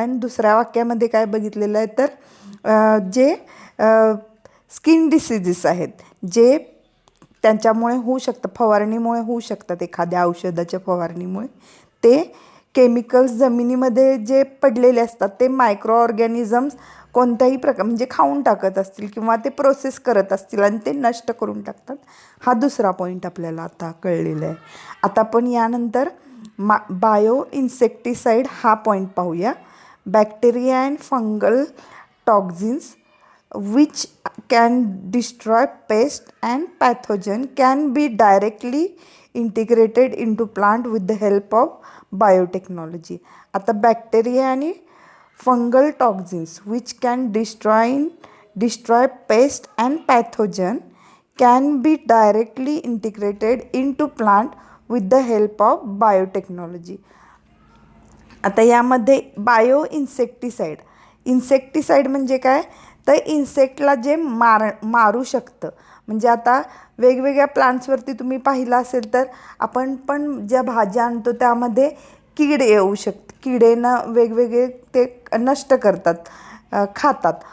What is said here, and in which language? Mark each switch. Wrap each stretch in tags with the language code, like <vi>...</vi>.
<mr>आणि दुसऱ्या वाक्यामध्ये काय बघितलेलं आहे तर जे स्किन डिसीजेस आहेत जे त्यांच्यामुळे होऊ शकतं, फवारणीमुळे होऊ शकतात, एखाद्या औषधाच्या फवारणीमुळे, ते केमिकल्स जमिनीमध्ये जे पडलेले असतात ते मायक्रो ऑर्गॅनिझम्स कोणत्याही म्हणजे खाऊन टाकत असतील किंवा ते प्रोसेस करत असतील आणि ते नष्ट करून टाकतात. हा दुसरा पॉईंट आपल्याला आता कळलेला आहे. आता आपण यानंतर बायो इन्सेक्टिसाइड हा पॉईंट पाहूया.</mr> <en>Bacteria and fungal toxins which can destroy pest and pathogen can be directly integrated into plant with the help of biotechnology.</en> <mr>आता बॅक्टेरिया आणि fungal toxins</mr> <en>which can destroy pest and pathogen can be directly integrated into plant with the help of biotechnology.</en> <mr>आता यामध्ये bio insecticide म्हणजे काय, तर इन्सेक्टला जे मारू शकतं. म्हणजे आता वेगवेगळ्या प्लांट्सवरती तुम्ही पाहिलं असेल तर आपण पण ज्या भाज्या आणतो त्यामध्ये कीड येऊ शकते, किडेनं वेगवेगळे ते नष्ट करतात, खातात.</mr>